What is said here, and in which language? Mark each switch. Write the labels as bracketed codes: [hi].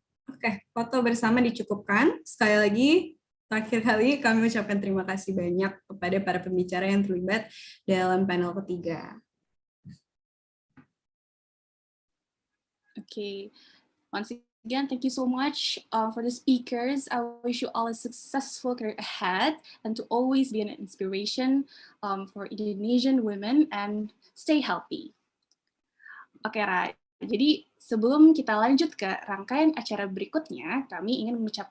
[id] Oke, foto bersama dicukupkan. Sekali lagi, terakhir kali kami ucapkan terima kasih banyak kepada para pembicara yang terlibat dalam panel ketiga. [en] Okay, once again, thank you so much for the speakers. I wish you all a successful career ahead and to always be an inspiration for Indonesian women and stay healthy. [id] Oke, Ra. Jadi sebelum kita lanjut ke rangkaian acara berikutnya, kami ingin mengucapkan